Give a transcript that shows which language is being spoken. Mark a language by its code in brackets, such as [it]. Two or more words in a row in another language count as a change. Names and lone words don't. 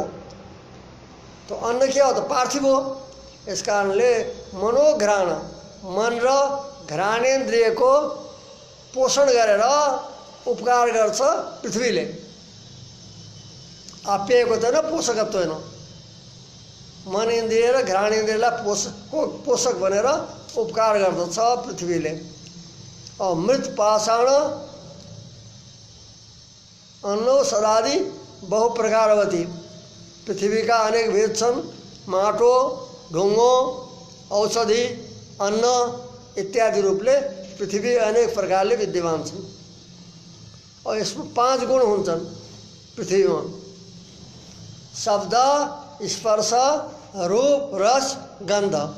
[ne] तो अन्न के हो त पार्थिव हो। यस कारणले मनोघ्राण मन र घ्राणेन्द्रियको पोषण गरेर उपकार गर्छ पृथ्वीले। आप्यायको त होइन, पोषकत्व होइन। मन इन्द्रिय र घ्राणेन्द्रियलाई पोषक भनेर उपकार गर्दछ पृथ्वीले। [sa] मृत पाषाण अन्नौषधादि बहु प्रकारवती। [ne] पृथ्वीका अनेक भेद छन्। माटो, ढुङ्गो, औषधि, अन्न इत्यादि रूपले पृथ्वी अनेक प्रकारले विद्यमान छन्। और यसमा 5 गुण हुन्छन् पृथ्वीमा: शब्द, स्पर्श, रूप, रस, गन्ध।